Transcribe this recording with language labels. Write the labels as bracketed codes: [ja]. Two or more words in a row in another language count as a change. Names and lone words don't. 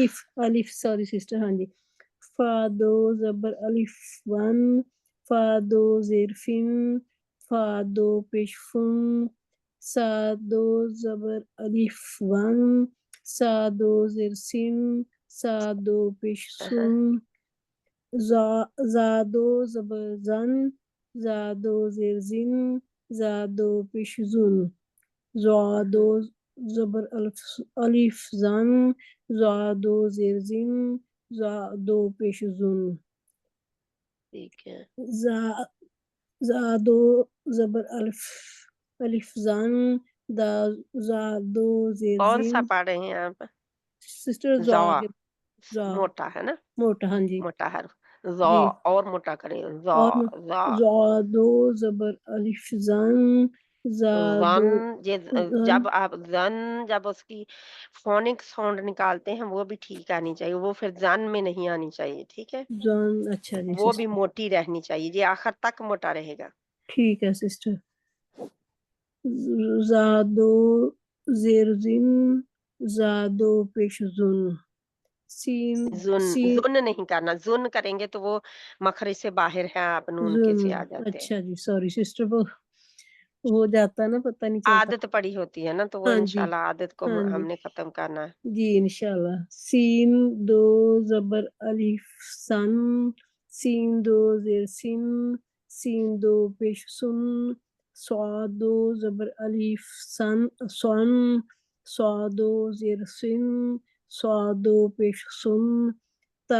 [ur] الف الف [en] sorry sister, [ur] ہاں جی, فا دو زبر الف ون, فا دو زیر فن, فا دو پیش فن, سا دو زبر الف ون, سا دو زیر سن, سا دو پیش سن, زا دو زبر زن, زا دو زیر زن, زا دو پیش زن, زا دو زبر الف زن, زا دو زیر زن, زا دو پیش زن, ٹھیک ہے, زا دو زبر الف زن, زا دو زیر کون زن. سا پڑھ رہے ہیں آپ؟ سسٹر زا زا, کے, زا موٹا ہے نا, موٹا, ہاں جی موٹا حرف. زا جی, اور موٹا کریں, زا اور زا. زا دو زبر الف زن, زا زن, دو زن. جب آپ زن جب اس کی [en] phonic sound [ur] نکالتے ہیں وہ بھی ٹھیک آنی چاہیے, وہ پھر زن میں نہیں آنی چاہیے. ٹھیک ہے, زن اچھا جی وہ بھی سسٹر, موٹی رہنی چاہیے, یہ آخر تک موٹا رہے گا. ٹھیک ہے سسٹر. زا دو زیر زن زا دو پیش زن سین سین زن نہیں کرنا، زن کریں گے تو وہ مخرج سے باہر ہے، آپ نون کے زن سے آ جاتے ہیں. اچھا جی [en] sorry sister [ur] وہ ہو جاتا ہے نا پتہ نہیں چلتا. عادت پڑی ہوتی ہے نا، تو وہ ہاں جی انشاءاللہ عادت کو ہاں ہم جی نے ختم کرنا ہے. جی انشاءاللہ. سین دو زبر الف سن سین دو زیر سن سین دو پیش سن صاد دو زبر الف سن سن صاد دو زیر سن صاد دو پیش سن تا